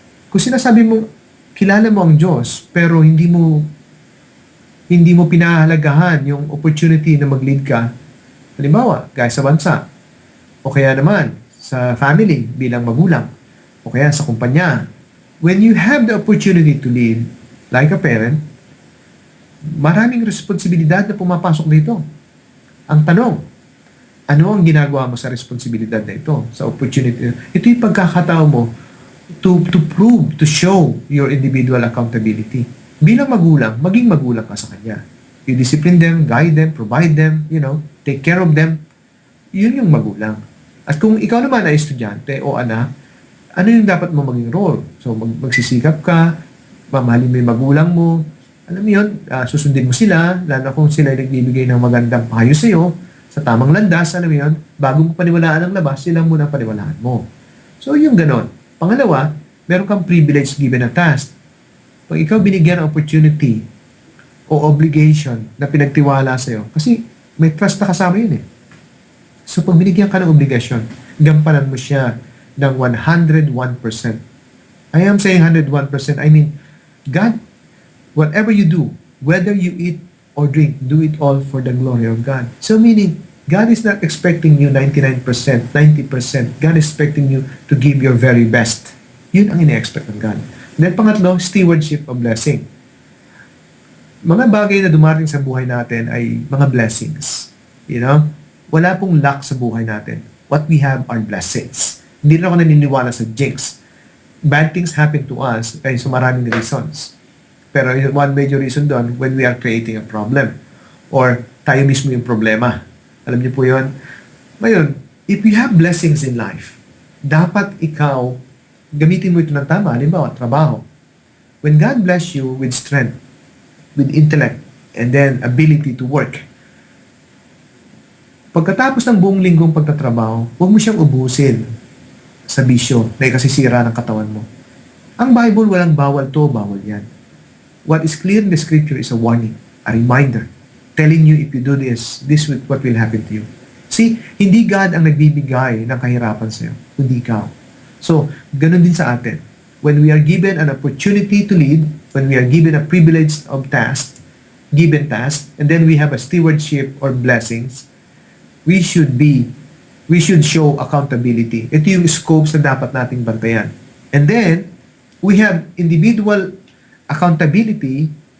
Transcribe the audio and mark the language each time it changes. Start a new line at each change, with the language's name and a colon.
Filipino: Kung sinasabi mo, kilala mo ang Diyos, pero hindi mo pinahalagahan yung opportunity na mag-lead ka, halimbawa, gaya sa bansa, o kaya naman sa family bilang magulang, o kaya sa kumpanya.
English: When you have the opportunity to lead, like a parent,
Filipino: maraming responsibilidad na pumapasok dito. Ang tanong, ano ang ginagawa mo sa responsibilidad na ito, sa opportunity? Ito yung pagkakataon mo
English: to prove, to show your individual accountability.
Filipino: Bilang magulang, maging magulang ka sa Kanya.
English: You discipline them, guide them, provide them, take care of them.
Filipino: Yun yung magulang. At kung ikaw naman ay estudyante o anak, ano yung dapat mo maging role? So, magsisikap ka, mamahalin mo yung magulang mo, alam mo yun, susundin mo sila, lalo kung sila ay nagbibigay ng magandang payo sa iyo, sa tamang landas, alam mo yun, bago mo paniwalaan ang labas, sila muna paniwalaan mo. So, yung ganon. Pangalawa, meron kang
English: privilege given a task.
Filipino: Pag ikaw binigyan ng opportunity o obligation na pinagtiwala sa iyo, kasi may trust na kasama yun eh. So, pag binigyan ka ng obligasyon, gampanan mo siya ng 101%.
English: I am saying 101%, I mean, God, whatever you do, whether you eat or drink, do it all for the glory of God. So meaning, God is not expecting you 99%, 90%. God is expecting you to give your very best.
Filipino: Yun ang ine-expect ng God. Then pangatlo,
English: stewardship of blessing.
Filipino: Mga bagay na dumating sa buhay natin ay mga blessings. Wala pong luck sa buhay natin.
English: What we have are blessings.
Filipino: Hindi na ako naniniwala sa jinx.
English: Bad things happen to us
Filipino: kaya sa
English: maraming reasons. Pero one major reason doon, when we are creating a problem.
Filipino: Or tayo mismo yung problema. Alam niyo po yun? Ngayon,
English: if you have blessings in life,
Filipino: dapat ikaw, gamitin mo ito ng tama. Halimbawa, trabaho.
English: When God bless you with strength, with intellect, and then ability to work,
Filipino: pagkatapos ng buong linggong pagtatrabaho, huwag mo siyang ubusin sa bisyo na ikasisira ng katawan mo. Ang Bible, walang bawal to, bawal yan.
English: What is clear in the scripture is a warning, a reminder, telling you if you do this is what will happen to you.
Filipino: See, hindi God ang nagbibigay ng kahirapan sa iyo, kundi ikaw. So, ganun din sa atin.
English: When we are given an opportunity to lead, when we are given a privilege of given task, and then we have a stewardship or blessings, we should show accountability.
Filipino: Ito yung scopes na dapat nating bantayan.
English: And then, we have individual accountability.